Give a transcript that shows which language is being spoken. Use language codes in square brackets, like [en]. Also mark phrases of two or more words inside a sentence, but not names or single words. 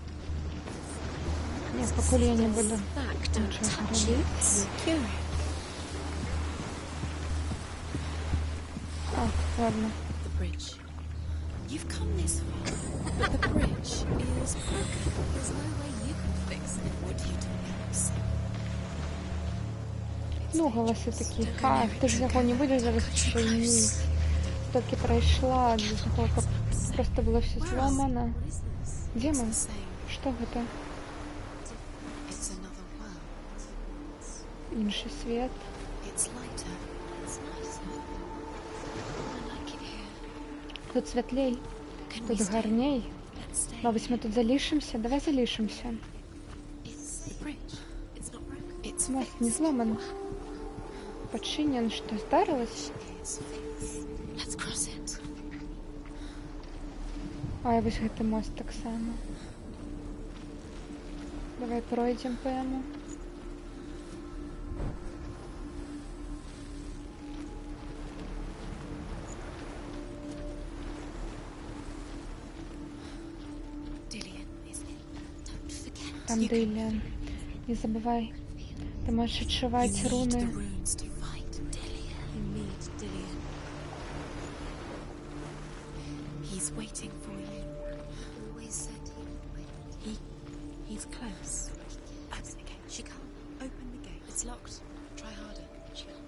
[be] Не, пакуль я не буду нічога рабіць. [ru] А, ладно. [en] The bridge. You've come this far, but the bridge is broken. There's no way you can fix it. What do you do next? [be] Ну, галасы такі, ха, ты ж яго не будзеш зараз чыніць. Толькі прайшла для таго, каб проста было все зламана. Дзе мы? [en] It's the same. [be] Што гэта? [en] It's another world. [be] Іншы свет. [en] It's lighter. It's nicer. I like it here. [be] Тут святлей, [en] Can we [be] тут [en] stay? [be] гарней. [en] Let's stay. [be] Мабыць, мы тут залішымся? Давай залішымся. [en] It's the bridge. It's not broken. It's [be] Мост не зламан. Пачынен, што здарылася? [en] It's fixed. Let's cross it. [be] А, і вось гэты мост таксама. Давай пройдзем па яму. [en] Dillian, isn't it? Don't forget. [be] Там [en] You can [uk] Диліан. Не забывай. Ти можеш [en] You [uk] відчувати [en] need the [uk] руни. [en] runes to fight Dillian. You need Dillian. He's waiting for you. Always said he would wait. He's close. Open the gate. She can't. Open the gate. It's locked. Try harder. She can't.